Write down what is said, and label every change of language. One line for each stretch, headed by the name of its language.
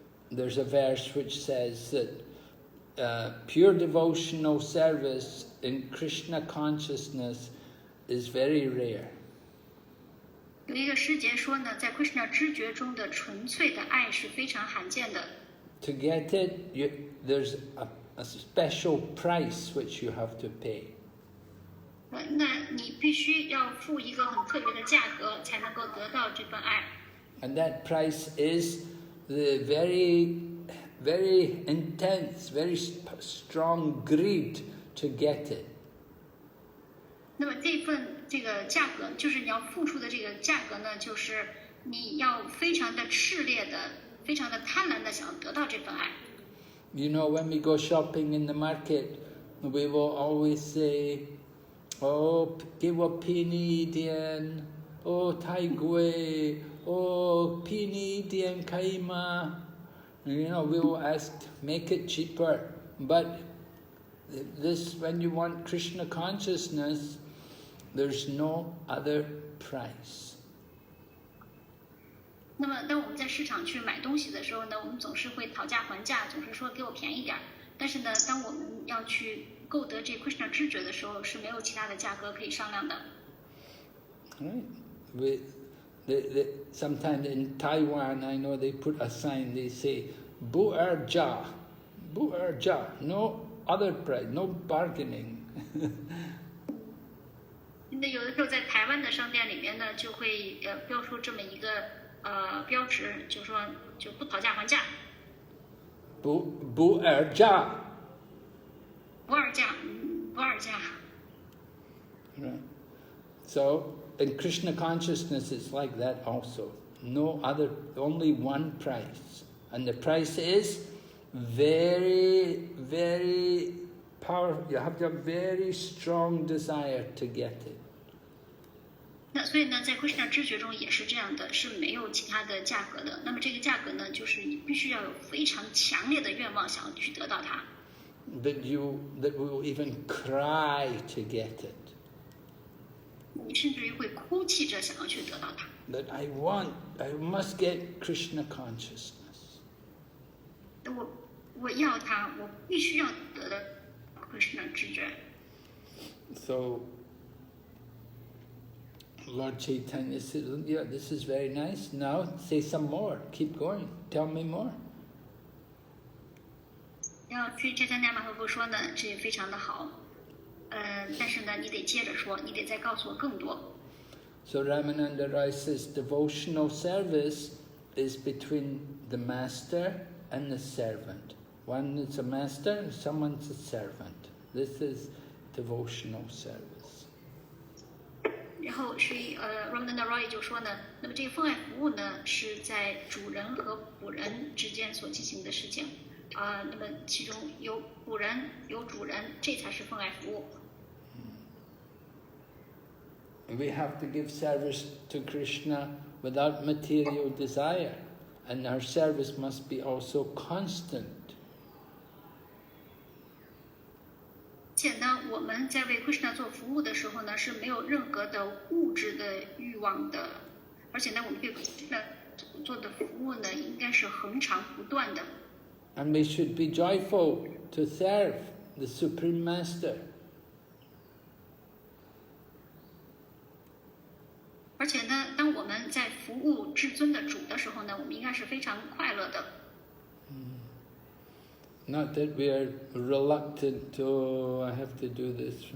English: There's a verse which says that pure devotional service in Krishna consciousness is very rare.
Chinese: 有一个诗节说呢，在 Krishna 知觉中的纯粹的爱是非常罕见的。
English: To get it, there's a special price which you have to pay.
Chinese: 那你必须要付一个很特别的价格，才能够得到这份爱。
English: And that price is the very, very intense, very strong greed to get it.
Chinese: 那么这个价格，就是你要付出的这个价格呢，就是你要非常的炽烈的、非常的贪婪的想要得到这份爱。
English: You know, when we go shopping in the market, we will always say, "Oh, give a
Chinese: penny dian, oh tai gui, oh penny dian kaima."
English: You know, we will ask, make it cheaper. But this, when you want Krishna consciousness, there's no other price.
Chinese: 那么，当我们在市场去买东西的时候呢，我们总是会讨价还价，总是说给我便宜点儿。但是呢，当我们要去购得这 Krishna 知觉的时候，是没有其他的价格可以商量的。
English: Right. Sometimes in Taiwan, I know they put a sign, they say,
Chinese: "Bu er ja, bu er ja,
English: no other price, no bargaining."
Chinese: 那有的时候在台湾的商店里面呢，就会标出这么一个标识，就说就不讨价还价。 Bu er ja. 不二价，不二价。
English: Right. So in Krishna consciousness, it's like that also. No other, only one price, and the price is very, very powerful. You have to have very strong desire to get it.
Chinese: 那所以呢，在 Krishna 知觉中也是这样的，是没有其他的价格的。那么这个价格呢，就是你必须要有非常强烈的愿望，想要去得到它。
English: That will even cry to get it.
Chinese: 你甚至于会哭泣着想要去得到它。
English: That I must get Krishna consciousness.
Chinese: 我要它，我必须要得到 Krishna 知觉。
English: So Lord Chaitanya said, yeah, this is very nice. Now say some more. Keep going. Tell me more.
Chinese: 要去Caitanya马哈布说呢，这也非常的好。但是呢，你得接着说，你得再告诉我更多。
English: So Ramananda Rai says devotional service is between the master and the servant. One is a master and someone's a servant. This is devotional service.
Chinese: 然后是Ramananda Rai 就说呢，那么这个奉爱服务呢，是在主人和仆人之间所进行的事情。那么其中有仆人有主人，这才是奉爱服务。
English: We have to give service to Krishna without material desire, and our service must be also constant.
Chinese: 且呢，我们在为 Krishna 做服务的时候呢，是没有任何的物质的欲望的，而且呢，我们对 Krishna 做的服务呢，应该是恒常不断的。
English: And we should be joyful to serve the Supreme Master.
Chinese: 而且呢，当我们在服务至尊的主的时候呢，我们应该是非常快乐的。
English: Not that we are reluctant to, I have to do this.